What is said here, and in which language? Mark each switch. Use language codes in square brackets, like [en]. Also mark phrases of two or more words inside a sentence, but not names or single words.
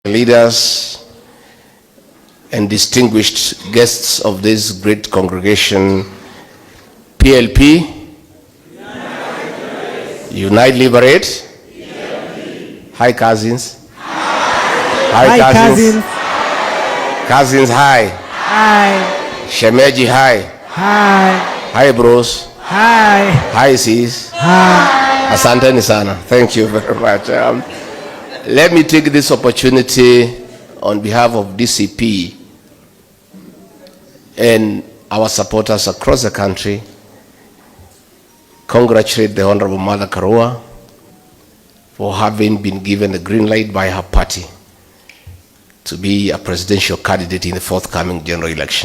[en] leaders and distinguished guests of this great congregation, PLP, Unite Liberate. Hi cousins. Hi cousins. Cousins, hi. Hi. [sw] Shemeji, hi. [en] Hi. Hi bros. Hi. Hi sis. Hi. [sw] Asanteni sana. [en] Thank you very much. Let me take this opportunity on behalf of DCP and our supporters across the country, congratulate the Honorable Mother Karua for having been given the green light by her party to be a presidential candidate in the forthcoming general election.